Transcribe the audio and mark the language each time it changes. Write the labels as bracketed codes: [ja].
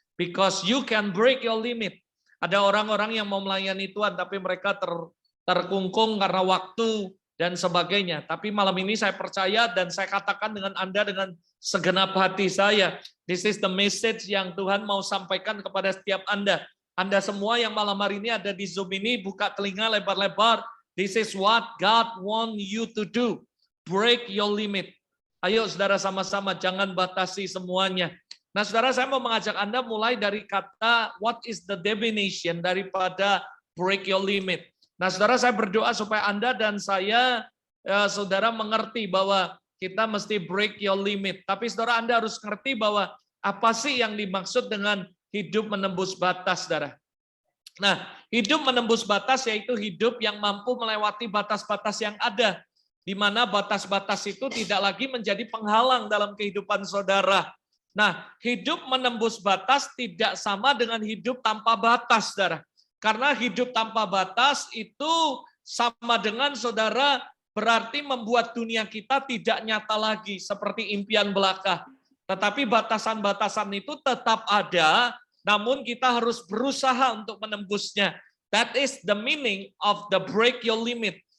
[en] Because you can break your limit. [id] Ada orang-orang yang mau melayani Tuhan tapi mereka terkungkung karena waktu dan sebagainya. Tapi malam ini saya percaya dan saya katakan dengan Anda dengan segenap hati saya. [en] This is the message [id] yang Tuhan mau sampaikan kepada setiap Anda. Anda semua yang malam hari ini ada di Zoom ini, buka telinga lebar-lebar. [en] This is what God want you to do. Break your limit. [id] Ayo saudara sama-sama, jangan batasi semuanya. Nah saudara, saya mau mengajak Anda mulai dari kata [en] what is the definition [id] daripada [en] break your limit. [id] Nah saudara, saya berdoa supaya Anda dan saya, saudara mengerti bahwa kita mesti [en] break your limit. [id] Tapi saudara, Anda harus mengerti bahwa apa sih yang dimaksud dengan hidup menembus batas, saudara. Nah, hidup menembus batas yaitu hidup yang mampu melewati batas-batas yang ada. Di mana batas-batas itu tidak lagi menjadi penghalang dalam kehidupan saudara. Nah, hidup menembus batas tidak sama dengan hidup tanpa batas, saudara. Karena hidup tanpa batas itu sama dengan saudara berarti membuat dunia kita tidak nyata lagi seperti impian belaka. Tetapi batasan-batasan itu tetap ada, namun kita harus berusaha untuk menembusnya. [en] That is the meaning of the break your limit.